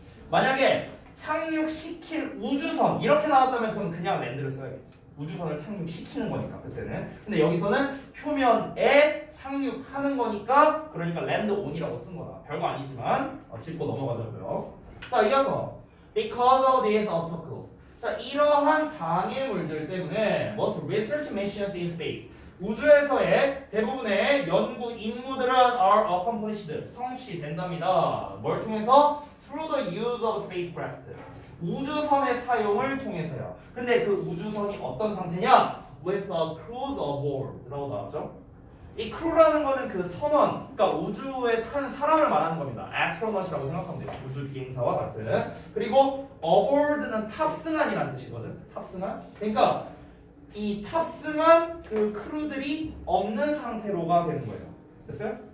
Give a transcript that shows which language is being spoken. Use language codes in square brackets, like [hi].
[ko] 만약에 착륙시킬 우주선 이렇게 나왔다면 그럼 그냥 랜드를 써야겠지. 우주선을 착륙시키는 거니까 그때는. 근데 여기서는 표면에 착륙하는 거니까 그러니까 랜드 온이라고 쓴 거다. 별거 아니지만 짚고 넘어가자고요. [en] 자, 이어서 because of these obstacles. 자, [ko] 이러한 장애물들 때문에 [en] most research missions in space. [ko] 우주에서의 대부분의 연구 임무들은 [en] are accomplished. [ko] 성취된답니다. 뭘 통해서? [en] Through the use of spacecraft. [ko] 우주선의 사용을 통해서요. 근데 그 우주선이 어떤 상태냐? [en] With a crew aboard [ko] 라고 나왔죠. 이 crew라는 거는 그 선원, 그러니까 우주에 탄 사람을 말하는 겁니다. astronaut이라고 생각하면 돼요. 우주 비행사와 같은. 그리고 aboard는 탑승한이라는 뜻이거든. 탑승한. 그러니까 이 탑승한 그 크루들이 없는 상태로가 되는 거예요. 됐어요?